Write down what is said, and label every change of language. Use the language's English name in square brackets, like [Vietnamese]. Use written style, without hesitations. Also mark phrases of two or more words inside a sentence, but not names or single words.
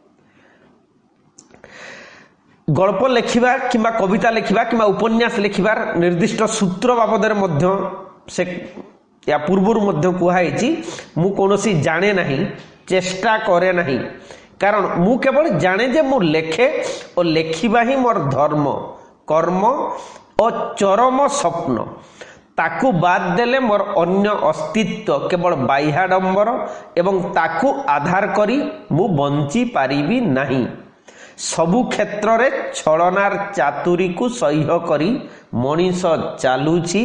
[Odia] ଗଳ୍ପ ଲେଖିବା କିମ୍ବା କବିତା ଲେଖିବା କିମ୍ବା ଉପନ୍ୟାସ ଲେଖିବାର ନିର୍ଦ୍ଦିଷ୍ଟ ସୂତ୍ର ବାବଦରେ ମଧ୍ୟ ସେ ଯା ପୂର୍ବରୁ ମଧ୍ୟ କୁହାଯାଇଛି ମୁଁ କୌଣସି ଜାଣେ ନାହିଁ, ଚେଷ୍ଟା କରେ ନାହିଁ। କାରଣ ମୁଁ କେବଳ ଜାଣେ ଯେ ମୁଁ ଲେଖେ ଆଉ ଲେଖିବା ହିଁ ମୋର ଧର୍ମ, କର୍ମ ଆଉ ଚରମ ସ୍ୱପ୍ନ। ତାକୁ ବାଦ ଦେଲେ ମୋର ଅନ୍ୟ ଅସ୍ତିତ୍ୱ କେବଳ ବାହ୍ୟାଡମ୍ବର ଏବଂ ତାକୁ ଆଧାର କରି ମୁଁ ବଞ୍ଚି ପାରିବି ନାହିଁ। ସବୁ କ୍ଷେତ୍ର ରେ ଛଳନାର ଚାତୁରୀ କୁ ସହ୍ୟ କରି ମନୀଷ ଚାଲୁଛି।